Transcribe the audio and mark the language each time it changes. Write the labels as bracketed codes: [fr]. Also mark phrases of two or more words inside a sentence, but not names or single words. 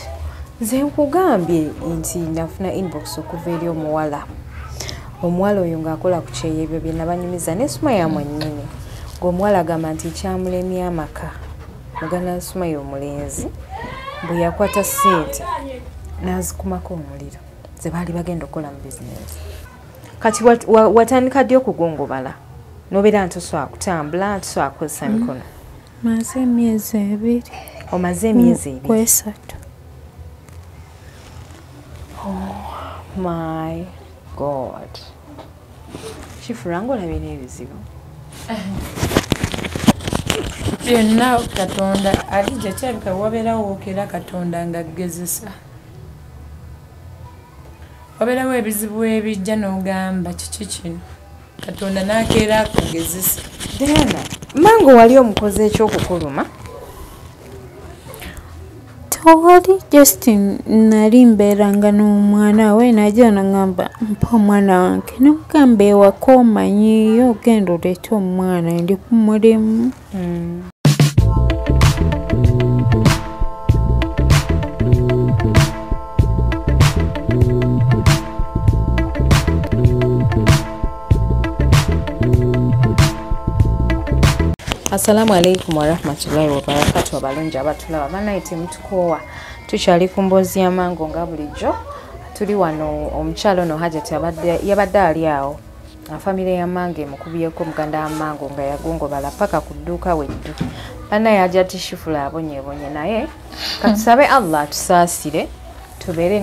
[lg] nze nkugambye nti nafuna inbox okuva eri omuwala oyo ng'akola ku kyeyo ebyo bye nabanyumiza ne Sumaya mwennyini ng'omuwala agamba nti kyamulemye amaka mugana Sumaya omulenzi bwe yakwata ssente n'azikumako omuliro ze baali bagenda okukola mu bizinesi kati watandika ddi okugongobala n'obeera ntuswa kutambula ntuswa kukozesa mikono maze emyezi 2 omaze emyezi 2 kwesatu [en] my god [lg] kifuranga olabye n'ebizibu byonna Katonda Adija kyabika wabeerawo wookera Katonda ng'aggezesa wabeerawo ebizibu ebijja n'ogamba kiki kino Katonda n'akeera akugezesa Diana mango wali omukozi ekyokukuluma tewali just nali mbeeranga n'omwana we najja nagamba mpa omwana wange namugamba ewaka omanyiyo ogenda oleeta omwana ndi ku mulimu [ar] السلام عليكم ورحمة الله وبركاته [lg] abalungi abatulaba banaite mutukoowa tukyali ku mboozi y'amango nga bulijjo tuli wano omukyalo no Hajati yabadde ali awo famire y'amango emukubyeko muganda w'amango nga yagongobala paka ku dduuka weddu banaye Hajati Shifula abonyebonye naye katusabe Allah tusaasire tubeere